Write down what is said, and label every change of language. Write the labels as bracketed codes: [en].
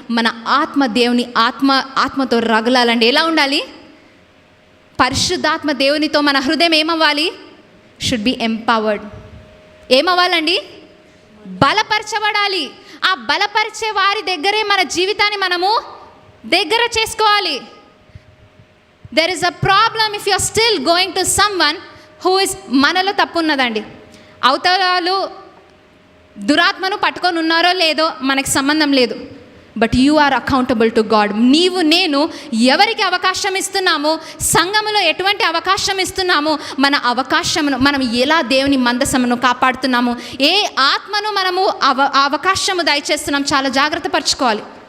[te] మన ఆత్మ దేవుని ఆత్మతో రగలాలండి. ఎలా ఉండాలి? పరిశుద్ధాత్మ దేవునితో మన హృదయం ఏమవ్వాలి? [en] Should be empowered. [te] ఏమవ్వాలండి? బలపరచబడాలి. ఆ బలపరిచే వారి దగ్గరే మన జీవితాన్ని మనము దగ్గర చేసుకోవాలి. [en] There is a problem if you are still going to someone who is, [te] మనలో తప్పు ఉన్నదండి. అవతలాలు దురాత్మను పట్టుకొని ఉన్నారో లేదో మనకి సంబంధం లేదు. [en] But you are accountable to God. [te] నీవు నేను ఎవరికి అవకాశం ఇస్తున్నామో, సంఘములో ఎటువంటి అవకాశం ఇస్తున్నామో, మన అవకాశమును మనం ఎలా దేవుని మందసమును కాపాడుతున్నాము, ఏ ఆత్మను మనము అవకాశము దయచేస్తున్నాం, చాలా జాగ్రత్త పరచుకోవాలి.